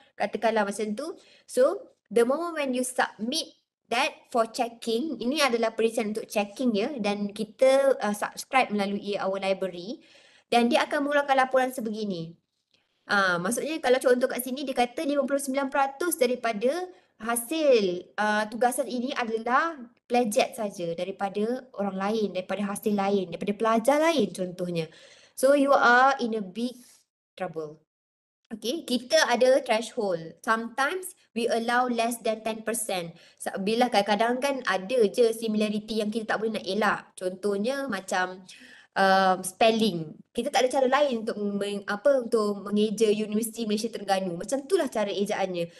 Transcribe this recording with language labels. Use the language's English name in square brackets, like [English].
[Malay] Katakanlah macam tu. [English] So the moment when you submit that for checking, [Malay] ini adalah perisian untuk checking ya, dan kita subscribe melalui our library, dan dia akan mengeluarkan laporan sebegini. Maksudnya kalau contoh kat sini dia kata 59% daripada hasil tugasan ini adalah plagiat saja daripada orang lain, daripada hasil lain, daripada pelajar lain contohnya. [English] So you are in a big trouble. Okay, [Malay] kita ada threshold. [English] Sometimes we allow less than 10%. [Malay] Bila kadang-kadang kan ada je similarity yang kita tak boleh nak elak. Contohnya macam spelling. Kita tak ada cara lain untuk untuk mengeja Universiti Malaysia Terengganu. Macam itulah cara ejaannya.